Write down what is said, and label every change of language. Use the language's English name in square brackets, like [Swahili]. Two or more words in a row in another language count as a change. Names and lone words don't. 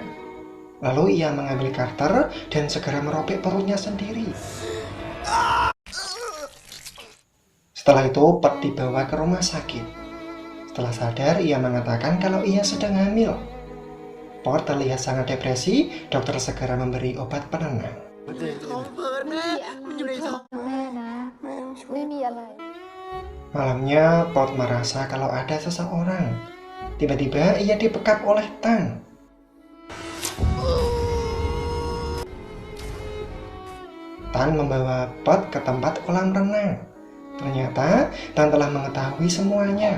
[Indonesian] Lalu ia mengambil karter dan segera merobek perutnya sendiri. Setelah itu, Pod dibawa ke rumah sakit. Setelah sadar, ia mengatakan kalau ia sedang hamil. Pot terlihat sangat depresi, dokter segera memberi obat penenang. [Thai] ท้องเฟิร์นแม่มันอยู่ในท้อง แม่นะ ไม่มีอะไร [Indonesian] Malamnya, Pot merasa kalau ada seseorang. Tiba-tiba ia dibekap oleh Tan. Tan membawa Pot ke tempat kolam renang. Ternyata Tan telah mengetahui semuanya.